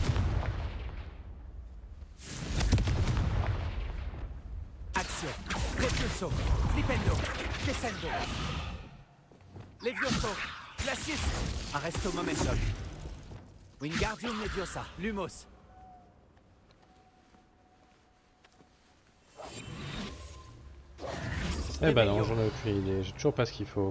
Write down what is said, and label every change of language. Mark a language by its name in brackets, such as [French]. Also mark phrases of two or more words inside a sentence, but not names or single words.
[French] Action, Repulso, Flipendo, Descendo. Levioso, Glacius, Arresto Momentum. Wingardium Leviosa, Lumos. Eh ben non, j'en ai aucune idée, j'ai toujours pas ce qu'il faut.